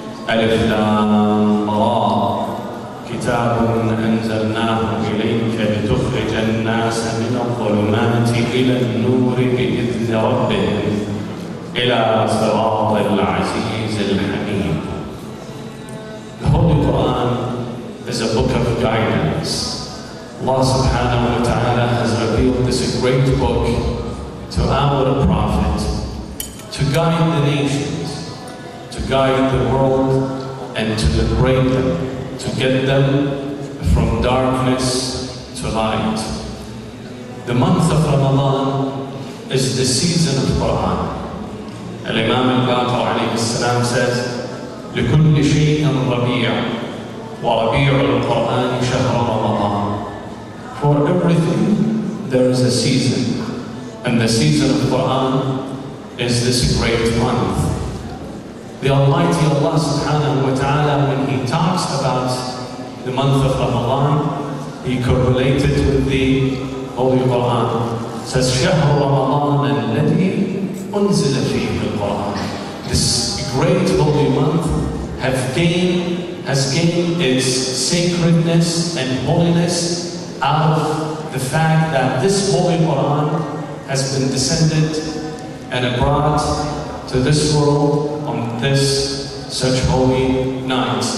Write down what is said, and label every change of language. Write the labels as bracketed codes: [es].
[ar] ألف لام را كتاب أنزلناه إليك لتخرج الناس من الظلمات إلى النور بإذن ربهم إلى صراط العزيز الحميد. [en] The Holy Qur'an is a book of guidance. Allah subhanahu wa ta'ala has revealed this great book to our Prophet to guide the nations, to guide the world, and to liberate them, to get them from darkness to light. The month of Ramadan is the season of Qur'an. Al-Imam al-Baqir alayhi salam says, [ar] لِكُلِّ شَيْءٍ رَبِيعٍ وَرَبِيعُ الْقُرْآنِ شَهْرَ رَمَضَانِ. [en] For everything there is a season, and the season of Qur'an is this great month. The Almighty Allah subhanahu wa ta'ala, when He talks about the month of Ramadan, He correlated with the Holy Qur'an. It says, [ar] شَهْرُ رَمَضَانَ الَّذِي أُنزِلَ فِيهِ الْقُرْآنِ. [en] This great holy month has gained its sacredness and holiness out of the fact that this Holy Qur'an has been descended and brought to this world on this such holy night.